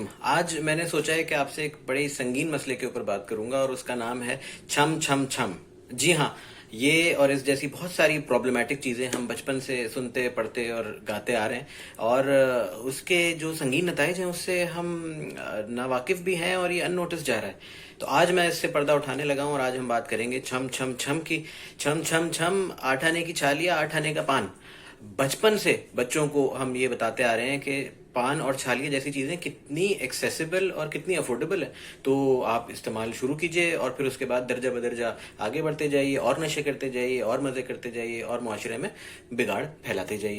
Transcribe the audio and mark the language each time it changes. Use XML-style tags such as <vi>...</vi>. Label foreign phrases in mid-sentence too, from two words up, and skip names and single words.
<ur>آج میں نے سوچا ہے کہ آپ سے ایک بڑے سنگین مسئلے کے اوپر بات کروں گا اور اس کا نام ہے چھم چھم چھم. جی ہاں. یہ اور اس جیسی بہت ساری پرابلمٹک چیزیں ہم بچپن سے سنتے پڑھتے اور گاتے آ رہے ہیں، اور اس کے جو سنگین نتائج ہیں اس سے ہم ناواقف بھی ہیں اور یہ ان نوٹس جا رہا ہے. تو آج میں اس سے پردہ اٹھانے لگا ہوں اور آج ہم بات کریں گے چھم چھم چھم کی. چھم چھم چھم، آٹھ آنے کی چھالیا آٹھ آنے کا پان. بچپن سے بچوں کو ہم یہ بتاتے آ رہے ہیں کہ پان اور چھالیاں جیسی چیزیں کتنی ایکسیسیبل اور کتنی افورڈیبل ہے، تو آپ استعمال شروع کیجئے اور پھر اس کے بعد درجہ بدرجہ آگے بڑھتے جائیے اور نشے کرتے جائیے اور مزے کرتے جائیے اور معاشرے میں بگاڑ پھیلاتے جائیے.</ur>